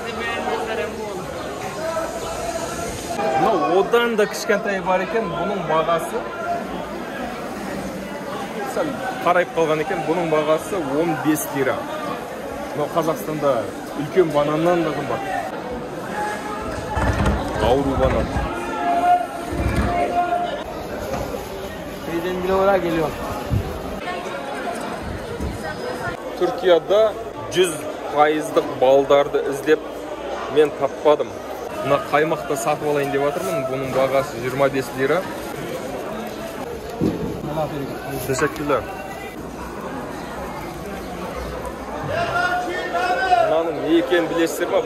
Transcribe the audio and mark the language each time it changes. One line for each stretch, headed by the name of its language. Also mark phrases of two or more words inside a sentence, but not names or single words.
Kazakh: Мынау одан да кішкентай бар екен, бұның бағасы сәл қарайып қалған екен, бұның бағасы 15 лира. Мынау Қазақстанда үлкен бананнан да қымбат. Ауру банан.
Turkish: Köyden bile oraya geliyor. Türkiye'de 100%'lık
Kazakh: baldарды іздеп мен таппадым. Мына қаймақты сатып алайын деп жатырмын. Бұның бағасы 25 лира. Teşekkürler. Мынаның не екенін білесіздер ме?